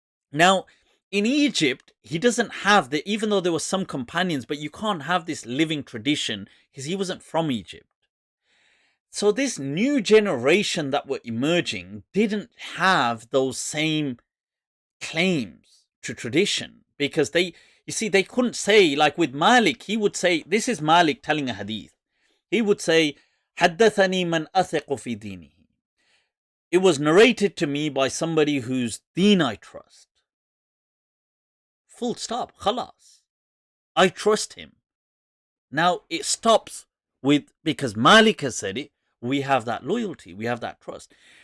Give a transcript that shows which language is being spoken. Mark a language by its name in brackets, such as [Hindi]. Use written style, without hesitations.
[English] Now, in Egypt, he doesn't have even though there were some companions, but you can't have this living tradition because he wasn't from Egypt. So this new generation that were emerging didn't have those same claims to tradition, because they couldn't say, like with Malik, he would say, this is Malik telling a hadith. He would say, [Arabic] حدثني من أثق في دينه. [English] It was narrated to me by somebody whose deen I trust. Full stop. Khalas. I trust him. Now it stops with, because Malik has said it, we have that loyalty, we have that trust.